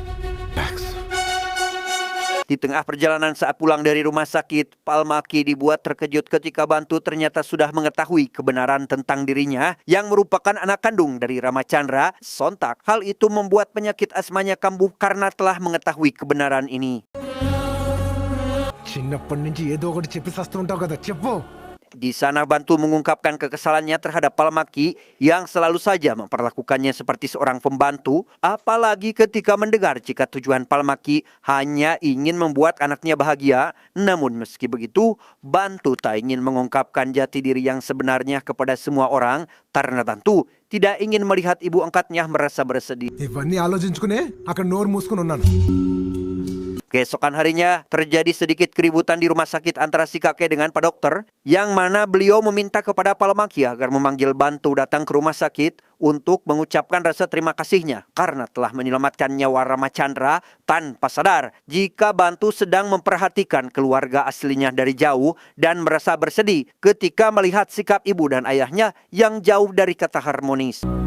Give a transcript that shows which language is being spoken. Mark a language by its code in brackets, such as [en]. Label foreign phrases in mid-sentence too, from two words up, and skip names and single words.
[id] Di tengah perjalanan saat pulang dari rumah sakit, Palmaki dibuat terkejut ketika Bantu ternyata sudah mengetahui kebenaran tentang dirinya yang merupakan anak kandung dari Rama Chandra. Sontak, hal itu membuat penyakit asmanya kambuh karena telah mengetahui kebenaran ini. [te] చిన్నప్పటి నుంచి ఏదో ఒకటి చెప్పి సస్తుంటావు కదా చెప్పు. [id] Di sana Bantu mengungkapkan kekesalannya terhadap Palmaki yang selalu saja memperlakukannya seperti seorang pembantu, apalagi ketika mendengar jika tujuan Palmaki hanya ingin membuat anaknya bahagia. Namun meski begitu, Bantu tak ingin mengungkapkan jati diri yang sebenarnya kepada semua orang karena tentu tidak ingin melihat ibu angkatnya merasa bersedih. [te] ఇవన్నీ ఆలోచించుకునే అక్కడ నోరు మూసుకుని ఉన్నాను. [id] Keesokan harinya terjadi sedikit keributan di rumah sakit antara si kakek dengan Pak Dokter, yang mana beliau meminta kepada Palmaki agar memanggil Bantu datang ke rumah sakit untuk mengucapkan rasa terima kasihnya karena telah menyelamatkan nyawa Rama Chandra, tanpa sadar jika Bantu sedang memperhatikan keluarga aslinya dari jauh dan merasa bersedih ketika melihat sikap ibu dan ayahnya yang jauh dari kata harmonis.